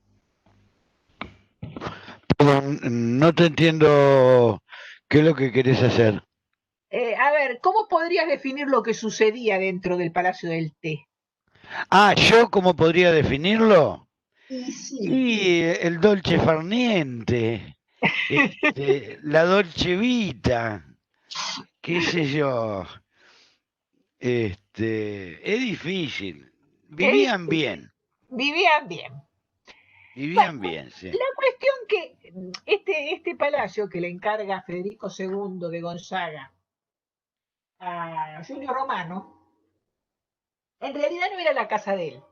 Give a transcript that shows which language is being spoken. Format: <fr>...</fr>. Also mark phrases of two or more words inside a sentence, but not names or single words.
<es>Pero no te entiendo qué es lo que querés hacer. A ver, ¿cómo podrías definir lo que sucedía dentro del Palacio del Té? Ah, ¿yo cómo podría definirlo? Y sí. Y el</es> <it>dolce far niente, la dolce vita,</it> <es>qué sé yo. Es difícil. Vivían bien, Vivían bien. Bueno, vivían bien, sí. la cuestión que este palacio que le encarga Federico II de Gonzaga a Giulio Romano, en realidad no era la casa de él.</es>